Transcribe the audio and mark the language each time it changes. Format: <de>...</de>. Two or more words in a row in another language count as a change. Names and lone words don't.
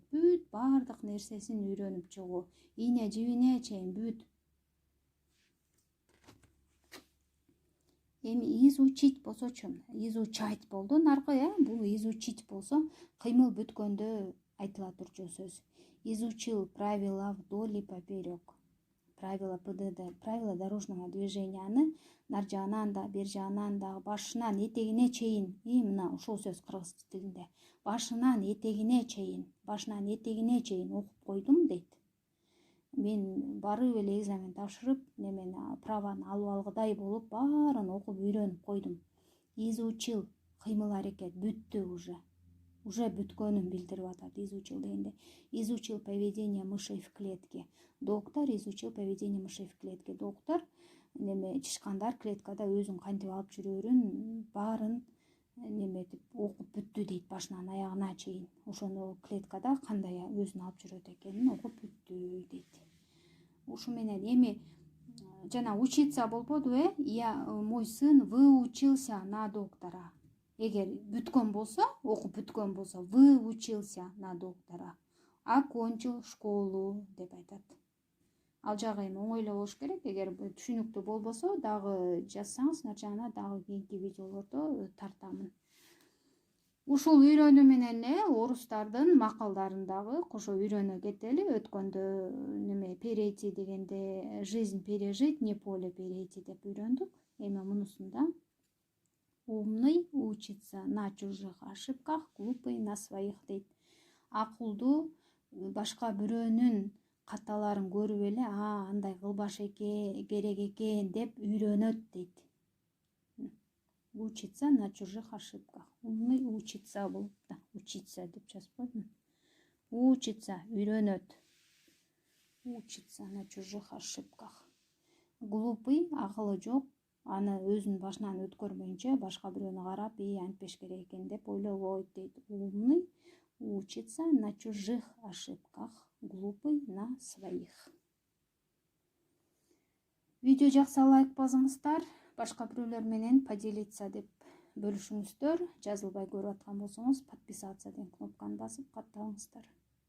<ky>Бүт баардык нерсесин үйрөнүп чыгуу. Ийне жибине чейин бүт. Эми изучить болсочу, изучать болду наркы, бул изучить болсо кыймыл бүткөндө айтыла турчу сөз.</ky> <ru>Изучил правила вдоль и поперек. Правила ПДД, правила дорожного движенияны</ru> <ky>нар жагынан да, бер жагынан да, башынан этегине чейин, мына ушул сөз кыргыз тилинде. Башынан этегине чейин окуп койдум дейт. Мен барып эле экзамен тапшырып, немени праваны алып алгыдай болуп, баарын окуп үйрөнүп койдум. Изучил, кыймыл аракет бүттү уже. Уже бүткөнүн билдирип атат изучил дегенде.</ky> <ru>Изучил поведение мышей в клетке. Доктор изучил поведение мышей в клетке.</ru> <ky>Доктор чычкандар клеткада өзүн кантип алып жүрөрүн баарын неметип окуп бүттү дейт башынан аягына чейин. Ошону клеткада кандай өзүн алып жүрөт экенин окуп бүттү дейт. Ушу менен эми жана учиться болбоду,</ky> <ru>мой сын выучился на доктора.</ru> <ky>Эгер бүткөн болсо, окуп бүткөн болсо,</ky> <ru>выучился на доктора. Окончил школу</ru> <ky>деп айтат. Ал жагы эми оңойлоо болуш керек. Эгер түшүнүктүү болбосо, дагы жазсаңыз, начана дагы кийинки видеолордо тартамын. Ушул үйрөнүү менен эле орустардын макалдарындагы кошо үйрөнө кетели. Өткөндө перейти дегенде</ky> <ru>жизнь пережить, не поле перейти</ru> <ky>деп үйрөндүк. Эми мунусунда</ky> <ru>умный учится на чужих ошибках, глупый на своих</ru> <ky>дейт. Акылдуу башка бирөөнүн каталарын көрүп эле, андай кылбаш керек экен деп үйрөнөт дейт.</ky> <ru>учится на чужих ошибках. Умный учится</ru> <ky>болуп да, учиться деп жазып койдум.</ky> <ru>Учится, үйрөнөт. Учится на чужих ошибках. Глупый,</ru> <ky>акылы жок, аны өзүнүн башынан өткөрмөйүнчө башка бирөөнү карап, антпеш керек экен деп ойлобойт дейт.</ky> <ru>Умный учится на чужих ошибках, глупый на своих.</ru> <ky>Видео жакса лайк басыңыздар, башка бирөөлөр менен поделиться деп бөлүшүңүздөр. Жазылбай көрүп аткан болсоңуз подписаться деген кнопканы басып катталыңыздар.</ky>